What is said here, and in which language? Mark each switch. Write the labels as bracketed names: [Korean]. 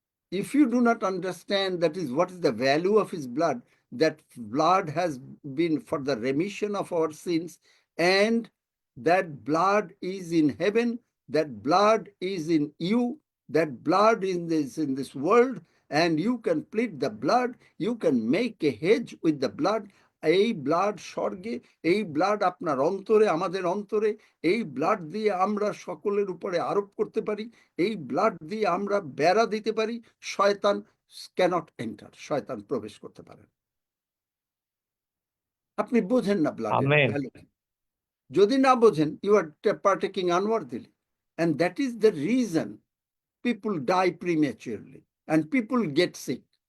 [English] If you do not understand that is what is the value of his blood, that blood has been for the remission of our sins, and that blood is in heaven, that blood is in you, that blood is in this world, and you can plead the blood, you can make a hedge with the blood. [Bangla] এই blood স্বর্গে, এই blood আপনার অন্তরে, আমাদের অন্তরে, এই blood দিয়ে আমরা সকলের উপরে আরোপ করতে পারি, এই ব্লাড দিয়ে আমরা বেড়া দিতে পারি, [English] শয়তান cannot enter, [Bangla] শয়তান প্রবেশ করতে পারে। আপনি বোঝেন না ব্লাডের ভ্যালু। যদি না বোঝেন, [English] you are partaking unworthily. And that is the reason people die prematurely and people get sick.